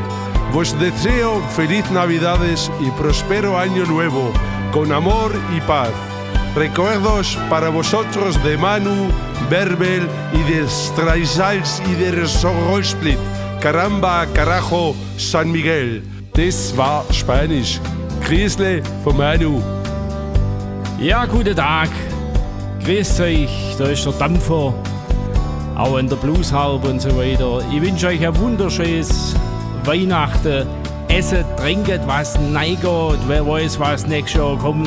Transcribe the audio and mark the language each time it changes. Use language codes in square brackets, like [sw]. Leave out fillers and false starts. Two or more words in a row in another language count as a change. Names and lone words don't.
[es] Vos deseo feliz Navidades y próspero año nuevo, con amor y paz. Recuerdos para vosotros de Manu, Berbel y de Streisals y de Sorrosplit. Caramba, carajo, San Miguel. [de] Das war Spanisch. Grüßle von Manu. Ja, guten Tag. Grüßt euch, da ist der Dampfer. Auch in der Blueshaube und so weiter. Ich wünsche euch ein wunderschönes Weihnachten. Esset, trinket was, neiget, wer weiß, was nächstes Jahr kommt.